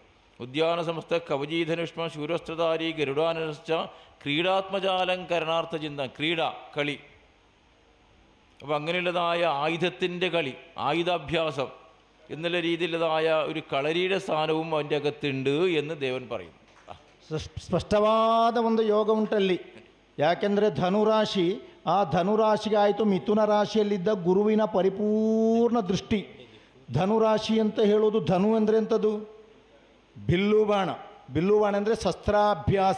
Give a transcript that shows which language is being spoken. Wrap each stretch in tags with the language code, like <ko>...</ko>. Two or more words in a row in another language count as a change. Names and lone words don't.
<sa>ഉദ്യാന സമസ്ത കവചീധനുഷ്മാൻ ശൂരസ്ത്രധാരി ഗരുഡാനനശ്ച ക്രീഡാത്മജാലം കരണാർത്ഥചിന്ത,</sa> <ml>ക്രീഡ കളി. അപ്പോൾ അങ്ങനെയുള്ളതായ ആയുധത്തിൻ്റെ കളി, ആയുധാഭ്യാസം എന്നുള്ള രീതിയിലുള്ളതായ ഒരു കളരിയുടെ സ്ഥാനവും അവൻ്റെ അകത്തുണ്ട് എന്ന് ദേവൻ പറയുന്നു.</ml> <kn>ಸ್ಪಷ್ಟವಾದ ಒಂದು ಯೋಗ ಉಂಟಲ್ಲಿ. ಯಾಕೆಂದರೆ ಧನುರಾಶಿ, ಆ ಧನುರಾಶಿಗೆ ಆಯಿತು ಮಿಥುನ ರಾಶಿಯಲ್ಲಿದ್ದ ಗುರುವಿನ ಪರಿಪೂರ್ಣ ದೃಷ್ಟಿ. ಧನುರಾಶಿ ಅಂತ ಹೇಳೋದು, ಧನು ಅಂದರೆ ಎಂಥದ್ದು? ಬಿಲ್ಲು ಬಾಣ. ಬಿಲ್ಲು ಬಾಣ ಅಂದರೆ ಶಸ್ತ್ರಾಭ್ಯಾಸ.</kn>